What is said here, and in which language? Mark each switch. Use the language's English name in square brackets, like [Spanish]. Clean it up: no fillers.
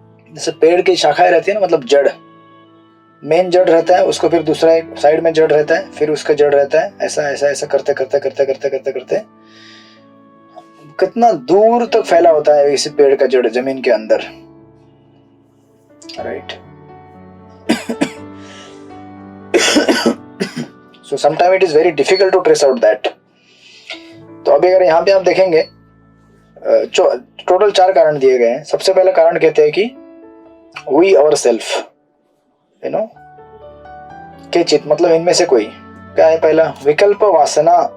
[Hindi] जैसे पेड़ की शाखाएं रहती है ना, मतलब जड़, मेन जड़ रहता है, उसको फिर दूसरा एक साइड में जड़ रहता है, फिर उसका जड़ रहता है, ऐसा ऐसा ऐसा करते करते करते करते करते करते कितना दूर तक फैला होता है इस पेड़ का जड़ जमीन के अंदर, right. [English] So sometimes it is very difficult to trace out that. [Hindi] तो अभी अगर यहाँ पे आप देखेंगे टोटल 4 कारण दिए गए हैं। सबसे पहला कारण कहते हैं कि [English] we ourself, you know, [Hindi] के चित, मतलब इनमें से कोई, क्या है पहला, विकल्प वासना।